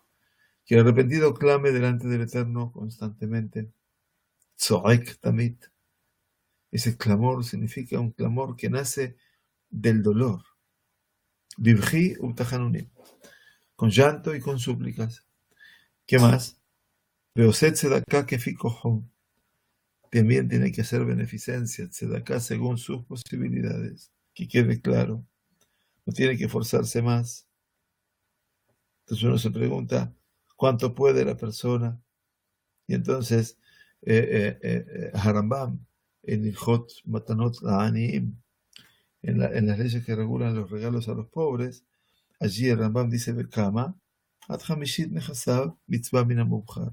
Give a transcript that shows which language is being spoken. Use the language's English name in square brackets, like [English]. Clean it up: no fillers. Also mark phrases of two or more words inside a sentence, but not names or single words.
[Spanish] Que el arrepentido clame delante del Eterno constantemente. [Hebrew] צועק תמיד. [Spanish] Ese clamor significa un clamor que nace del dolor. [Hebrew] בבכי ובתחנונים. [Spanish] Con llanto y con súplicas. ¿Qué más? [Hebrew] בעושה צדקה כפי כחו. [Spanish] También tiene que hacer beneficencia, tzedakah según sus posibilidades. Que quede claro. No tiene que esforzarse más. Entonces uno se pregunta, ¿cuánto puede la persona? Y entonces, Harambam, en Ilhot Matanot La'aniim, en las leyes que regulan los regalos a los pobres, allí el Rambam dice, [Hebrew] בכמה עד חמישית נכסיו מצוה מן המובחר.